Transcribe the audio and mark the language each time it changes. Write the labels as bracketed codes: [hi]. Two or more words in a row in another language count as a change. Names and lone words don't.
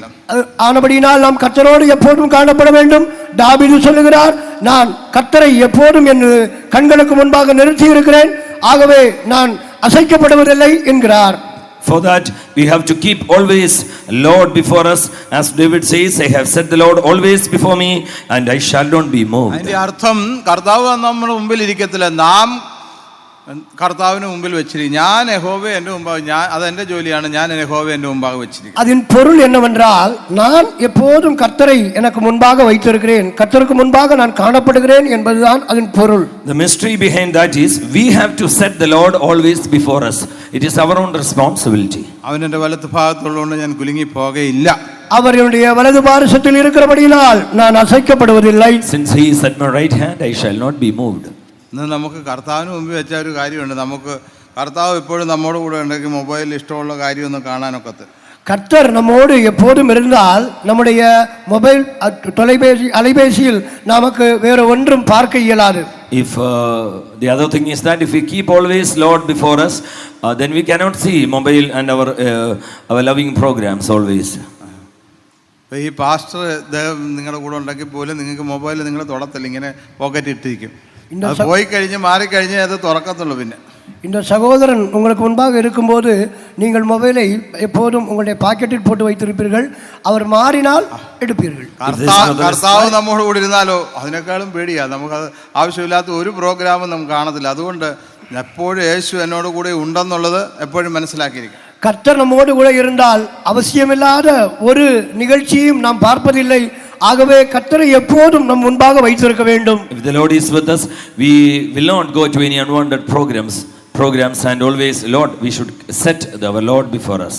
[ta] ஆனபடியினால் நாம் கர்த்தரோடு எப்போதும் காணப்பட வேண்டும். தாவீது சொல்லுகிறார், நான் கர்த்தரை எப்போதும் என் கண்களுக்கு முன்பாக நிறுத்தி இருக்கிறேன், ஆகவே நான் அசைக்கப்படுவதில்லை என்கிறார். [en] For that we have to keep always Lord before us, as David says, I have set the Lord always before me and I shall not be moved. [ml] അതിന്റെ അർത്ഥം കർത്താവ് നമ്മുടെ മുമ്പിൽ ഇരിക്കത്തില്ല, നാം കർത്താവിന് മുമ്പിൽ വെച്ചിരിക്കും. ഞാൻ യഹോവയെ എൻ്റെ മുമ്പാകെ, ഞാൻ അതെൻ്റെ ജോലിയാണ്, ഞാൻ യഹോവയെ എൻ്റെ മുമ്പാകെ വെച്ചിരിക്കും. [ta] அதன் பொருள் என்னவென்றால், நான் எப்போதும் கர்த்தரை எனக்கு முன்பாக வைத்திருக்கிறேன், கர்த்தருக்கு முன்பாக நான் காணப்படுகிறேன் என்பதுதான் அதன் பொருள். [en] The mystery behind that is we have to set the Lord always before us. It is our own responsibility. [ml] അവൻ എൻ്റെ വലത്ത് ഭാഗത്തുള്ളതുകൊണ്ട് ഞാൻ കുലുങ്ങി പോകയില്ല. [ta] அவர் என்னுடைய வலது பாரசத்தில் இருக்கிறபடியினால் நான் அசைக்கப்படுவதில்லை. [en] Since he is at my right hand, I shall not be moved. [ml] ഇന്ന് നമുക്ക് കർത്താവിന് മുമ്പിൽ വെച്ച ഒരു കാര്യമുണ്ട്. നമുക്ക് കർത്താവ് എപ്പോഴും നമ്മോട് കൂടെ ഉണ്ടെങ്കിൽ മൊബൈലിൽ ഇഷ്ടമുള്ള കാര്യമൊന്നും കാണാനൊക്കത്ത്. [ta] கர்த்தர் நம்மோடு எப்போதும் இருந்தால் நம்முடைய மொபைல் அலைபேசியில் நமக்கு வேறு ஒன்றும் பார்க்க இயலாது. [en] If the other thing is that if we keep always Lord before us, then we cannot see mobile and our loving programs always. [ml] ഇപ്പോൾ ഈ പാസ്റ്റർ നിങ്ങളുടെ കൂടെ ഉണ്ടെങ്കിൽ പോലും നിങ്ങൾക്ക് മൊബൈൽ നിങ്ങൾ തൊടത്തില്ല, ഇങ്ങനെ പോക്കറ്റ് ഇട്ടിരിക്കും. അത് പോയി കഴിഞ്ഞ് മാറിക്കഴിഞ്ഞാൽ അത് തുറക്കത്തുള്ളൂ. പിന്നെ [ta] இந்த சகோதரன் உங்களுக்கு முன்பாக இருக்கும்போது நீங்கள் மொபைலை எப்போதும் உங்களுடைய பாக்கெட்டில் போட்டு வைத்திருப்பீர்கள், அவர் மாறினால் എടുപ്പീர்கள். [ml] കർത്താവ് നമ്മോട് കൂടി ഇരുന്നാലോ അതിനേക്കാളും പേടിയാണ്. നമുക്കത് ആവശ്യമില്ലാത്ത ഒരു പ്രോഗ്രാമും നമുക്ക് കാണത്തില്ല. അതുകൊണ്ട് എപ്പോഴും യേശു എന്നോട് കൂടെ ഉണ്ടെന്നുള്ളത് എപ്പോഴും മനസ്സിലാക്കിയിരിക്കും. [ta] கர்த்தர் நம்மோடு கூட இருந்தால் அவசியமில்லாத ஒரு நிகழ்ச்சியும் நாம் பார்ப்பதில்லை. ஆகவே கர்த்தரை எப்போதும் நம் முன்பாக வைத்திருக்க வேண்டும். [en] If the Lord is with us, we will not go to any unwanted programs and always Lord, we should set our Lord before us.